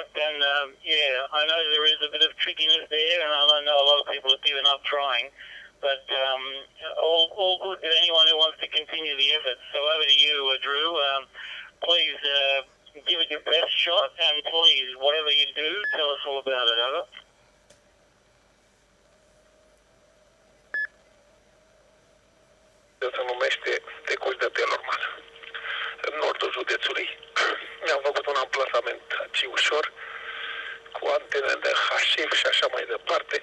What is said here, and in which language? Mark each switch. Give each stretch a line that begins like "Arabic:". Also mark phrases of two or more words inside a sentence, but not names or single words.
English: And yeah, I know there is a bit of trickiness there, and I know a lot of people have given up trying. But all good to anyone who wants to continue the effort. So over to you, Drew. Please give it your best shot, and please, whatever you do, tell us all about it. Over.
Romanian: Se numește Stecul de Telorman, în nordul județului. Mi-am făcut un amplasament aici ușor, cu antene de HF și așa mai departe.